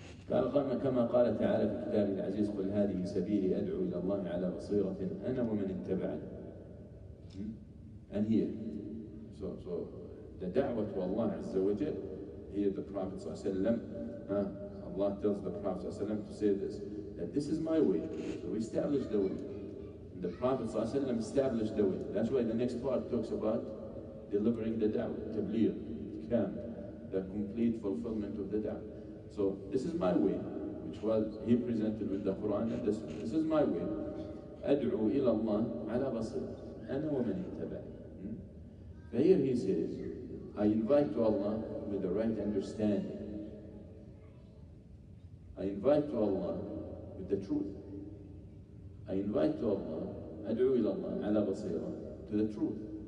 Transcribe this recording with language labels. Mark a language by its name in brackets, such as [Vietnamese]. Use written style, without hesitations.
[Arabic] قال كما قال تعالى في كتابه العزيز قل هذه سبيلي أدعو إلى الله على بصيرة أنا ومن اتبعني. [English] And here, so the da'wah to Allah Azza wa Jal, here the Prophet ﷺ, Allah tells the Prophet ﷺ to say this, that this is my way. So we establish the way. The Prophet ﷺ established the way. That's why the next part talks about delivering the da'wah, tabligh, the complete fulfillment of the da'wah. So this is my way, which was he presented with the Quran and this is my way. [Arabic] أدعو إلى الله على بصيرة أنا ومن اتبعني. [English] Here he says, I invite to Allah with the right understanding. I invite to Allah with the truth. I invite to Allah, [Arabic] أدعو إلى الله على بصيرة, [English] to the truth.